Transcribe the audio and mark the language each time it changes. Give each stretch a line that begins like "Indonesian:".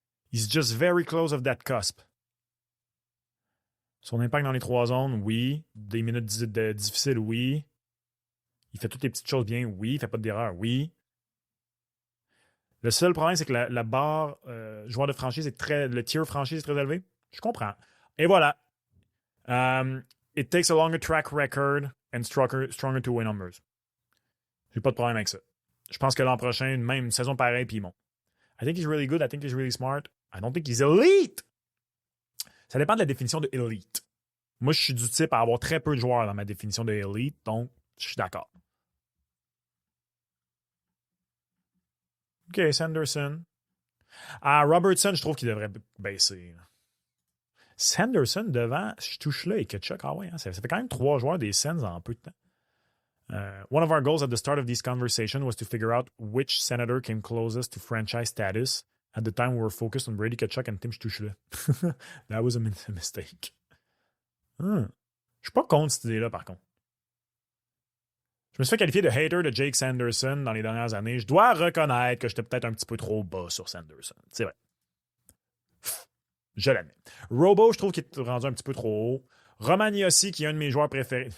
English: He's just very close of that cusp.
French: Son impact dans les 3 zones, oui. Des minutes difficiles, oui. Il fait toutes les petites choses bien, oui. Il fait pas d'erreur, oui. Le seul problème, c'est que la barre joueur de franchise le tier franchise est très élevé. Je comprends. Et voilà.
English: It takes a longer track record and stronger two-way numbers.
French: J'ai pas de problème avec ça. Je pense que l'an prochain, même une saison pareille, puis bon.
English: I think he's really good. I think he's really smart. I don't think he's elite.
French: Ça dépend de la définition de elite. Moi, je suis du type à avoir très peu de joueurs dans ma définition de elite, donc je suis d'accord. OK, Sanderson. Robertson, je trouve qu'il devrait baisser. Sanderson devant, je touche là et Kachuk. Ah ouais, hein, ça fait quand même 3 joueurs des Sens en peu de temps.
English: One of our goals at the start of this conversation was to figure out which senator came closest to franchise status. At the time, we were focused on Brady Tkachuk and Tim Stuchla. That was a mistake.
French: Je suis pas contre cette idée-là, par contre. Je me suis fait qualifier de hater de Jake Sanderson dans les dernières années. Je dois reconnaître que j'étais peut-être un petit peu trop bas sur Sanderson. C'est vrai. Je l'admets. Robo, je trouve qu'il est rendu un petit peu trop haut. Romagnosi, qui est un de mes joueurs préférés.